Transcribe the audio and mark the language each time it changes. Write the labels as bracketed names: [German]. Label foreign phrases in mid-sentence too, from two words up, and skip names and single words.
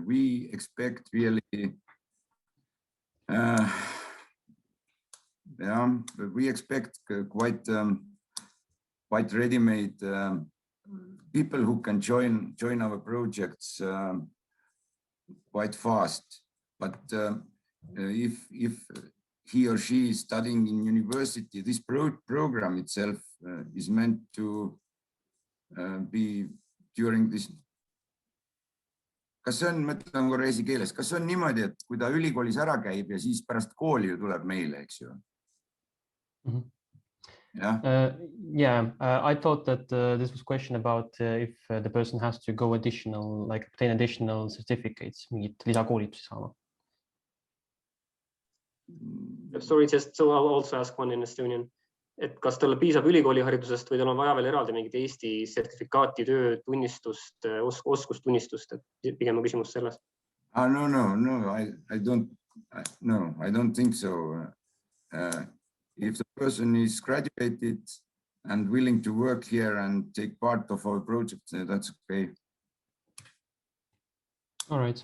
[English] We expect really, we expect quite ready-made people who can join our projects quite fast. But if he or she is studying in university, this program itself is meant to be during this. [Estonian] Kas see on, mõtlen korra eesti keeles, kas see on niimoodi, et kui ta ülikoolis ära käib ja siis pärast kooli ju tuleb meile, eks ju? [English] Yeah, I thought that this was a question about if the person has to go additional, like obtain additional certificates, [Estonian] mingit lisakoolitusi saama. [English] Sorry, so I'll also ask one in Estonian. [Estonian] Et kas talle piisab ülikooliharidusest või tal on vaja veel eraldi mingit Eesti sertifikaati, töötunnistust, oskustunnistust, et pigem on küsimus selles? [English] No, I don't think so. If the person is graduated and willing to work here and take part of our project, that's okay. All right.